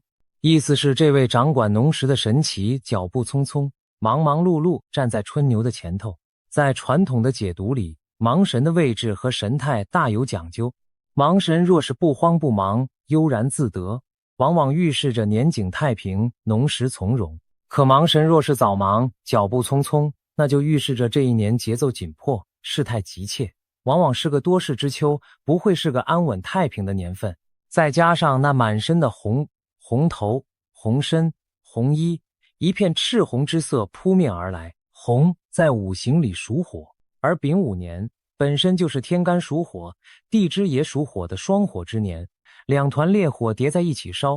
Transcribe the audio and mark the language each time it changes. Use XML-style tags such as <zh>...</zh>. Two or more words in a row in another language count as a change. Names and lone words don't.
<zh>意思是這位掌管農時的神祇腳步匆匆，忙忙碌碌站在春牛的前頭。在傳統的解讀裡，盲神的位置和神態大有講究。盲神若是不慌不忙，悠然自得，往往預示着年景太平，農時從容；可盲神若是早忙，腳步匆匆，那就預示着這一年節奏緊迫，事態急切，往往是個多事之秋，不會是個安穩太平的年份。再加上那滿身的紅頭、紅身、紅衣，一片赤紅之色撲面而來。紅在五行裡屬火，而丙午年本身就是天干屬火，地支也屬火的雙火之年，2團烈火疊在一起燒。</zh>